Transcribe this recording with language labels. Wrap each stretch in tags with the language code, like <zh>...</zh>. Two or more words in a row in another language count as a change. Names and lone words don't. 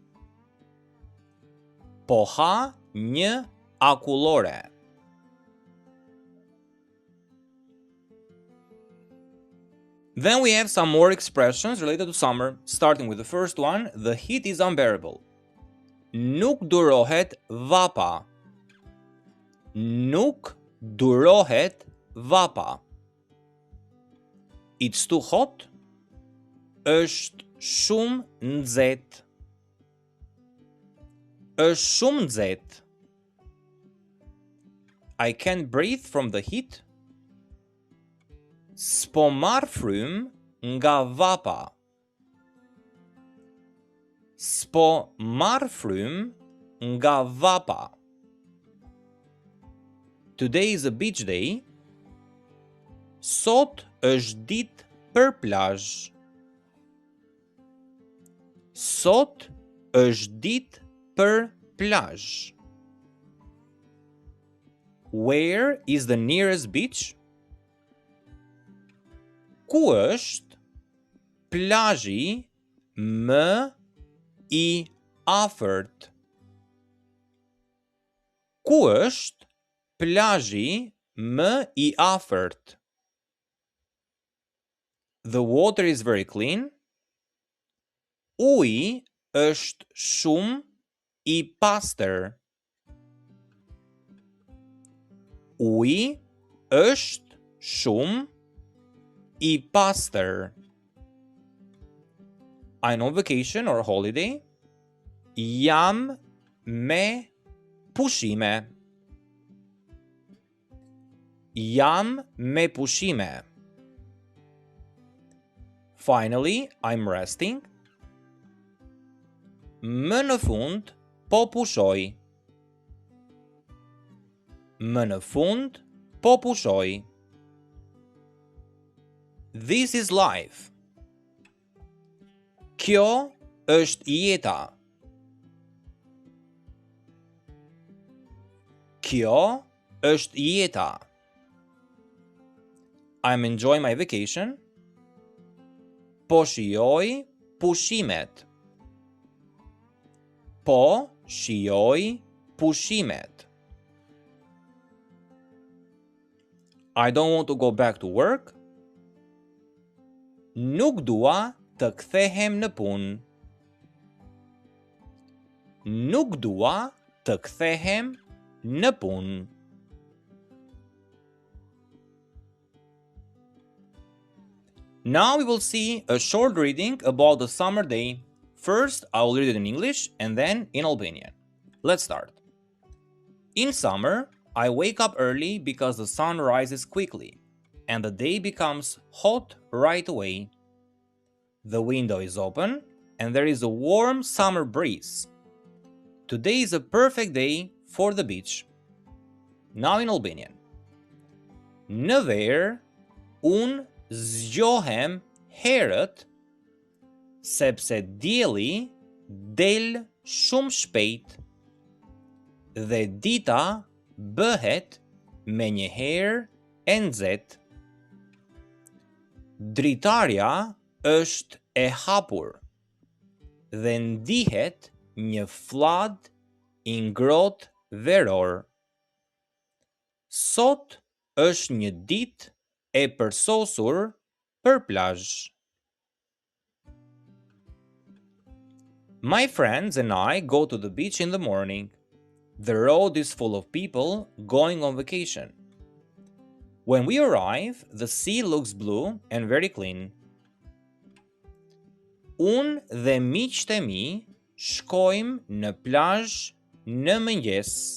<sq>Po ha një akullore.</sq> <en>Then we have some more expressions related to summer, starting with the first one, the heat is unbearable.</en> <sq>Nuk durohet vapa. Nuk durohet vapa.</sq> <en>It's too hot.</en> <sq>Është shumë nxehtë. Është shumë nxehtë.</sq> <en>I can't breathe from the heat.</en> <sq>S'po marr frym nga vapa. S'po marr frym nga vapa.</sq> <en>Today is a beach day.</en> <sq>Sot është ditë për plazh. Sot është ditë për plazh.</sq> <en>Where is the nearest beach?</en> <sq>Ku është plazhi më I afërt? Ku është plazhi më I afërt?</sq> <en>The water is very clean.</en> <sq>Uji është shumë I pastër. Uji është shumë, I pastër.</sq> <en>I'm on vacation or holiday.</en> <sq>Jam me pushime. Jam me pushime.</sq> <en>Finally, I'm resting.</en> <sq>Më në fund, po pushoj. Më në fund, po pushoj.</sq> <en>This is life.</en> <sq>Kjo është jeta. Kjo është jeta.</sq> <en>I'm enjoying my vacation.</en> <sq>Po shijoj pushimet. Po shijoj pushimet.</sq> <en>I don't want to go back to work.</en> <sq>Nuk dua të kthehem në punë. Nuk dua të kthehem në punë.</sq> <en>Now we will see a short reading about the summer day. First, I will read it in English and then in Albanian. Let's start. In summer, I wake up early because the sun rises quickly and the day becomes hot right away. The window is open and there is a warm summer breeze. Today is a perfect day for the beach. Now in Albanian.</en> <sq>Në verë, unë zgjohem herët sepse dielli del shumë shpejt dhe dita bëhet menjëherë e nxehtë. Dritarja është e hapur dhe ndihet një fllad I ngrohtë veror. Sot është një ditë e përsosur për plazh.</sq> <en>My friends and I go to the beach in the morning. The road is full of people going on vacation. When we arrive, the sea looks blue and very clean.</en> <sq>Unë dhe miqtë e mi shkojmë në plazh në mëngjes.</sq>